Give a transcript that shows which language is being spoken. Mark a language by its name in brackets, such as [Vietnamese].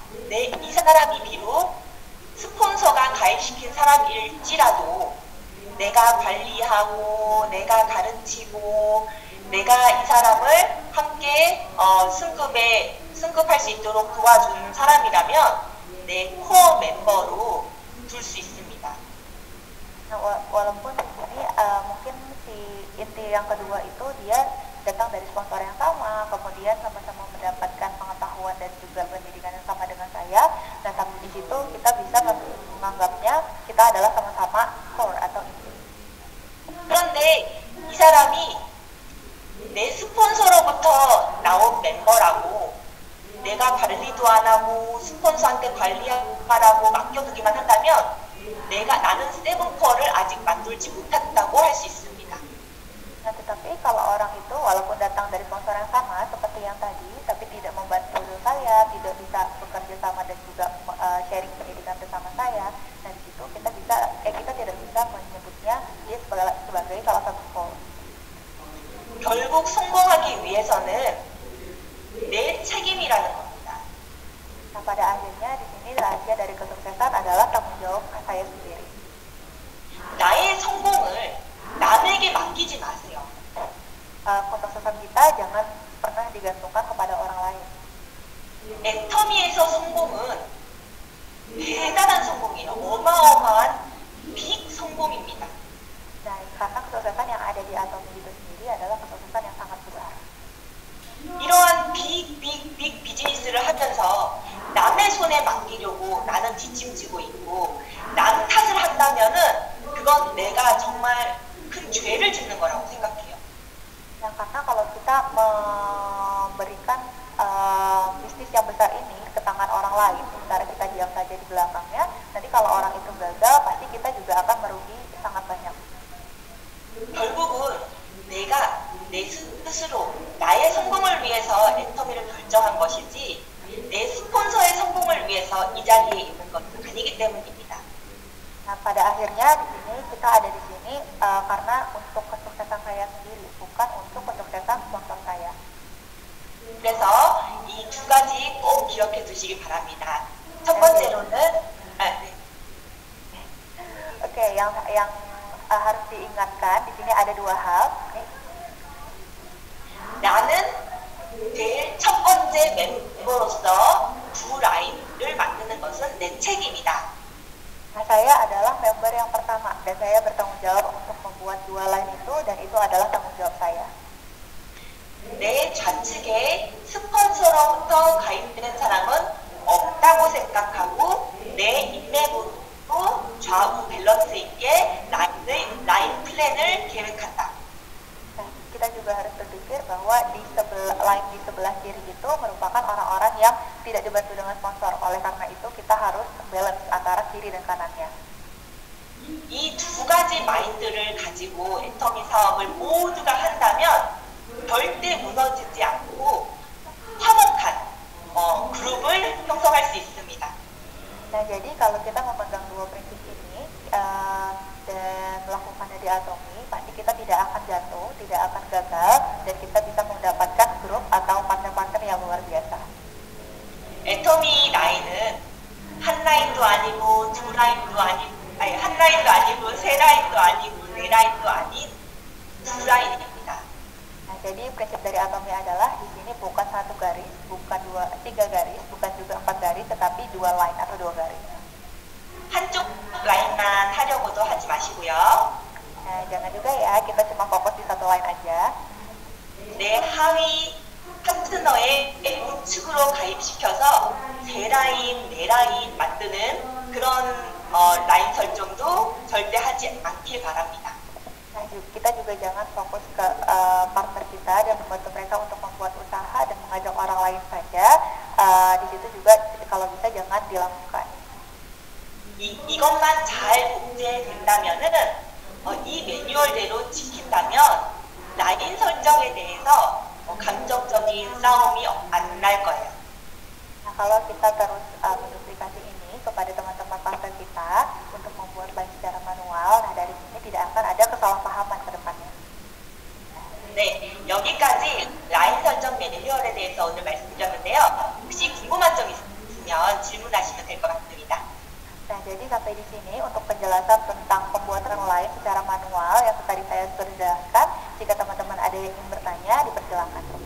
[Korean] 이 사람이 비록 스폰서가 가입시킨 사람일지라도 내가 관리하고 내가 가르치고 내가 이 사람을 함께 승급할 수 있도록 도와주는 사람이라면 내 코어 멤버로 둘 수 있습니다. [Indonesian] Nah, walaupun di sini mungkin si inti yang kedua itu dia datang dari sponsor yang sama, kemudian sama-sama mendapatkan pengetahuan dan juga pendidikan yang sama dengan saya. Dan tapi di situ kita bisa menganggapnya kita adalah sama-sama core atau inti. [Korean] 그런데 이 사람이 내 스폰서로부터 나온 멤버라고 내가 관리도 안 하고 스폰서한테 관리하라고 맡겨두기만 한다면 나는 세븐코어를 아직 만들지 못했다고 할 수 있습니다. [Indonesian] Nah, tetapi kalau orang itu walaupun datang dari sponsor yang sama seperti yang tadi, tapi tidak membantu saya, tidak bisa bekerja sama dan juga sharing pendidikan bersama saya, nah di situ kita tidak bisa menyebutnya dia sebagai salah satu core. [Korean] 결국 성공하기 위해서는 내 책임이라는 겁니다. [Indonesian] Nah, pada akhirnya di sini rahasia dari kesuksesan adalah tanggung jawab saya sendiri. [Korean] 나의 성공을 남에게 맡기지 마세요. [Indonesian] Kesuksesan kita jangan pernah digantungkan kepada orang lain. [Korean] 애터미에서 성공은 대단한 성공이에요. 어마어마한 빅 성공입니다. [Indonesian] Nah, karena kesuksesan yang ada di Atomi itu sendiri adalah kesuksesan yang sangat besar. [Korean] 이러한 빅 비즈니스를 하면서 남의 손에 맡기려고 나는 뒷짐지고 있고 남 탓을 한다면은 그건 내가 정말 큰 죄를 짓는 거라고 생각해요. [Indonesian] Nah, karena kalau kita memberikan bisnis yang besar ini ke tangan orang lain, sementara kita diam saja di belakangnya, nanti kalau orang itu gagal, pasti kita juga akan merugi sangat banyak. [Korean] 결국은 내가 내 스스로 나의 성공을 위해서 애터미를 결정한 것이지 내 스폰서의 성공을 위해서 이 자리에 있는 것은 아니기 때문입니다. [Indonesian] Nah, pada akhirnya di sini kita ada di sini karena untuk kesuksesan saya sendiri, bukan untuk kesuksesan sponsor saya. [Korean] 그래서 이 두 가지 꼭 기억해 두시기 바랍니다. 첫 번째로는 [Indonesian] Oke, yang harus diingatkan di sini ada dua hal. [Korean] 나는 제일 첫 번째 멤버로서 두 라인을 만드는 것은 내 책임이다. [Indonesian] Nah, saya adalah member yang pertama dan saya bertanggung jawab untuk membuat dua line itu dan itu adalah tanggung jawab saya. [Korean] 내 좌측에 스폰서로부터 가입된 사람은 없다고 생각하고 내 인맥으로 좌우 밸런스 있게 라인 플랜을 계획한다. [Indonesian] Nah, kita juga harus berpikir bahwa di sebelah kiri itu merupakan orang-orang yang tidak dibantu dengan sponsor. Oleh karena itu kita harus balance antara kiri dan kanannya. [Korean] 이 두 가지 마인드를 가지고 애터미 사업을 모두가 한다면 절대 무너지지 않고 화목한 그룹을 형성할 수 있습니다. [Indonesian] Nah, jadi kalau kita memegang dua prinsip ini dan melakukannya di Atomi, pasti kita tidak akan jatuh, tidak akan gagal, dan kita bisa mendapatkan grup atau partner-partner yang luar biasa. [Korean] 애터미 라인은 한 라인도 아니고 두 라인도 아니고 한 라인도 아니고 세 라인도 아니고 네 라인도 아닌 두 라인입니다. [Indonesian] Nah, jadi prinsip dari Atomi adalah di sini bukan satu garis, bukan tiga garis, bukan juga 4 garis, tetapi 2 line atau 2 garis. [Korean] 한쪽 라인만 하려고도 하지 마시고요. [Indonesian] Nah, jangan juga ya kita cuma fokus di satu line aja. [Korean] 내 하위 파트너의 우측으로 가입시켜서 세 라인, 네 라인 만드는 그런 라인 설정도 절대 하지 않길 바랍니다. [Indonesian] Nah, kita juga jangan fokus ke partner kita dan membantu mereka untuk membuat usaha dan mengajak orang lain saja. Di situ juga kalau bisa jangan dilakukan. [Korean] 이것만 잘 복제된다면은 이 매뉴얼대로 지킨다면 라인 설정에 대해서 감정적인 싸움이 안 날 거예요. [Indonesian] Nah, kalau kita terus menduplikasi ini kepada teman-teman partner kita untuk membuat line secara manual, nah dari sini tidak akan ada kesalahpahaman ke depannya. [Korean] 네, 여기까지 라인 설정 매뉴얼에 대해서 오늘 말씀드렸는데요. 혹시 궁금한 점 있으면 질문하시면 될 것 같습니다. [Indonesian] Nah, jadi sampai di sini untuk penjelasan tentang pembuatan line secara manual yang tadi saya sudah jelaskan. Jika teman-teman ada yang ingin bertanya, dipersilakan.